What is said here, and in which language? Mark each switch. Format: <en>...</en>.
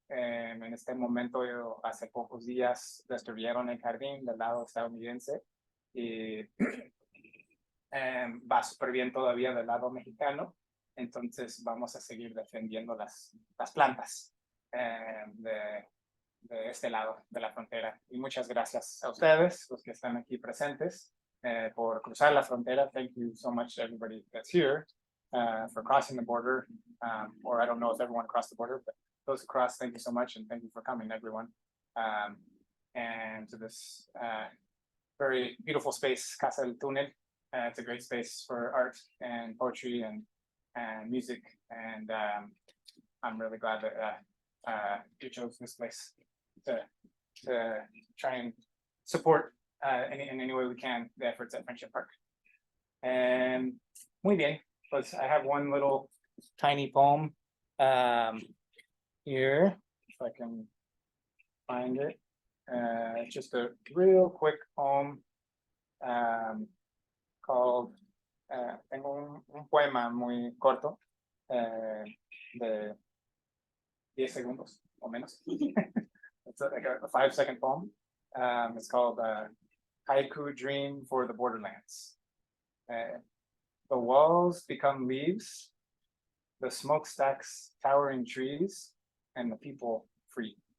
<es>En este momento, hace pocos días, destruyeron el jardín del lado estadounidense y va súper bien todavía del lado mexicano. Entonces, vamos a seguir defendiendo las plantas de este lado de la frontera. Y muchas gracias a ustedes, los que están aquí presentes, por cruzar la frontera.</es> <en>Thank you so much to everybody that's here for crossing the border. Or I don't know if everyone crossed the border, but those across, thank you so much, and thank you for coming, everyone. And to this very beautiful space, Casa del Túnel. It's a great space for art and poetry and music. And I'm really glad that you chose this place to try and support in any way we can the efforts at Friendship Park. And</en> <es>muy bien, pues</es> <en>I have one little tiny poem here, if I can find it. Just a real quick poem called,</en> <es>tengo un poema muy corto de 10 segundos o menos.</es> <en>It's like a 5-second poem. It's called Haiku Dream for the Borderlands. The walls become leaves, the smokestacks towering trees, and the people free.</en>